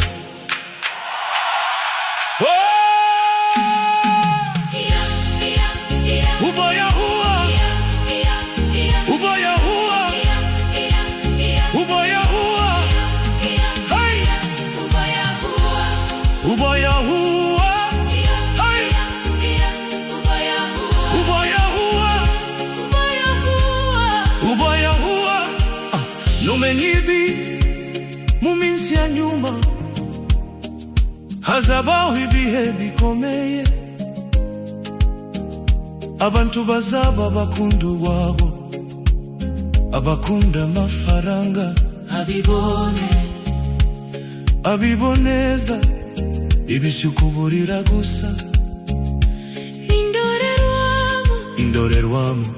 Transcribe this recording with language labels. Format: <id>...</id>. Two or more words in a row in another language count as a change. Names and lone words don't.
<sw>Ubaya huwa, ubaya huwa, ubaya huwa, hey, ubaya huwa, ubaya huwa, hey, ubaya huwa, ubaya huwa.</sw> <rw>Numenyibi mu minsi ya nyuma hazabaho ibihe bikomeye, abantu bazaba bakunda ubwabo, abakunda amafaranga abiboneza ibishukuburira gusa, indorerwamo</rw>